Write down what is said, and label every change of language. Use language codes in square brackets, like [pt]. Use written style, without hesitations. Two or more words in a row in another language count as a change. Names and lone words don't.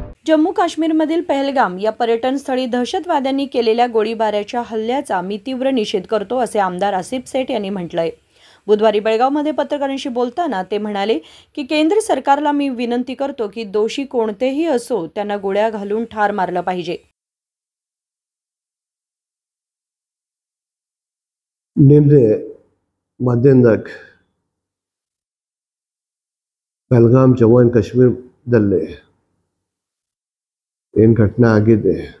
[mr] जम्मू काश्मीरमधील पहलगाम या पर्यटन स्थळी दहशतवाद्यांनी केलेल्या गोळीबाराच्या हल्ल्याचा मी तीव्र निषेध करतो असे आमदार आसिफ सेठ यांनी म्हटलंय। बुधवारी बेळगावमध्ये पत्रकारांशी बोलताना ते म्हणाले की केंद्र सरकारला मी विनंती करतो की दोषी कोणतेही असो त्यांना गोळ्या घालून ठार मारलं पाहिजे। [kn] ನಿನ್ನೆ ಮಧ್ಯಾಹ್ನದಾಗ ಪಹಲ್ಗಾಮ್ ಜಮ್ಮು ಅಂಡ್ ಕಾಶ್ಮೀರದಲ್ಲಿ ಏನು ಘಟನೆ ಆಗಿದೆ